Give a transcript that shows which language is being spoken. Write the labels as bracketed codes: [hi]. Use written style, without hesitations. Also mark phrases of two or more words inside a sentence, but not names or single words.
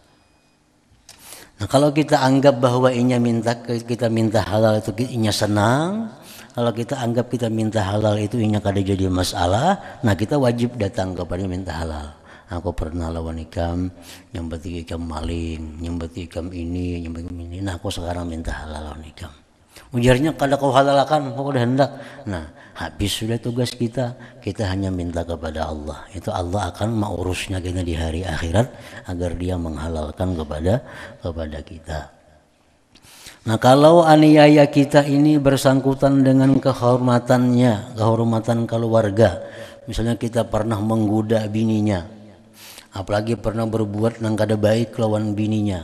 [bjn] Nah, kalau kita anggap bahwa inya kita minta halal itu inya senang, kalau kita anggap kita minta halal itu inya kada jadi masalah, nah kita wajib datang kepada minta halal. Aku pernah lawan ikam, nyambet ikam maling, nyambet ikam ini, nyambet ikam ini. Nah, aku sekarang minta halal lawan ikam. Ujarnya kada kau halalkan, kau udah hendak. [id] Nah, habis sudah tugas kita hanya minta kepada Allah. Itu Allah akan mengurusnya kita di hari akhirat agar dia menghalalkan kepada kita. Nah, kalau aniaya kita ini bersangkutan dengan kehormatan keluarga. [bjn] Misalnya kita pernah menggoda bininya, apalagi pernah berbuat yang kada baik lawan bininya.